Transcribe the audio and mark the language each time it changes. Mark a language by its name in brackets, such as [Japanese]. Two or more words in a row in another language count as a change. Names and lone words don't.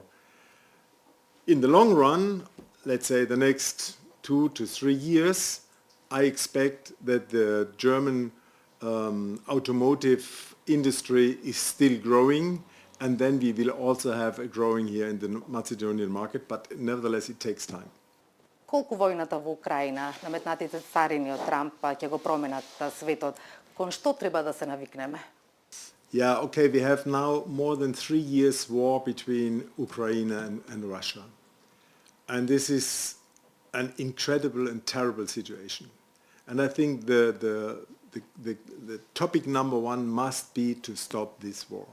[English] In the long run, let's say the next 2 to 3 years, I expect that the German automotive industry is still growing, and then we will also have a growing here in the Macedonian market, but nevertheless it takes time. [Macedonian] Колку војната во Украина, наметнатите царини од Трамп ќе го променат светот, кон што треба да се навикнеме? [English] Yeah, okay, we have now more than 3 years war between Ukraine and Russia. And this is an incredible and terrible situation. And I think the topic number one must be to stop this war.